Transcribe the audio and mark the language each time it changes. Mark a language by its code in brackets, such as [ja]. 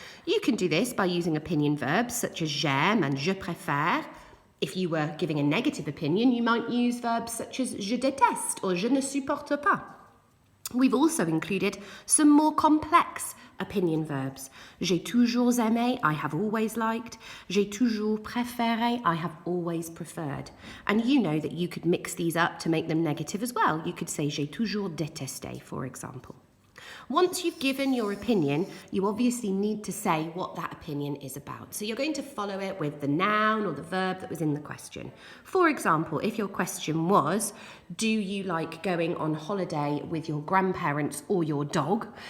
[en] You can do this by using opinion verbs such as [fr] j'aime [en] and [fr] je préfère. [en] If you were giving a negative opinion, you might use verbs such as [fr] je déteste [en] or [fr] je ne supporte pas. [en] We've also included some more complex opinion verbs. [fr] J'ai toujours aimé, [en] I have always liked. [fr] J'ai toujours préféré, [en] I have always preferred. And you know that you could mix these up to make them negative as well. You could say [fr] j'ai toujours détesté, [en] for example. Once you've given your opinion, you obviously need to say what that opinion is about. So you're going to follow it with the noun or the verb that was in the question. For example, if your question was, do you like going on holiday with your grandparents or your dog?